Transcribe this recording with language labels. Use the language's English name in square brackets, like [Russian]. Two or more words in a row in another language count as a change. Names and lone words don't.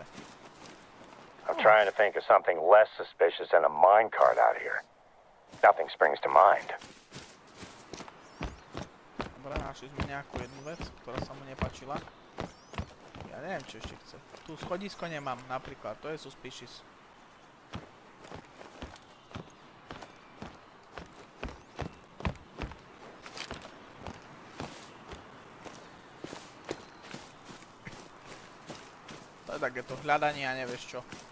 [English] I'm trying to think of something less suspicious than a minecart out here. Nothing springs to mind. [Slovak] Dobre, našli sme nejakú jednu vec, ktorá sa mu nepáčila. Ja neviem, čo ešte chce. Tu schodisko nemám, napríklad, to je suspicious. To je takéto hľadanie a nevieš čo.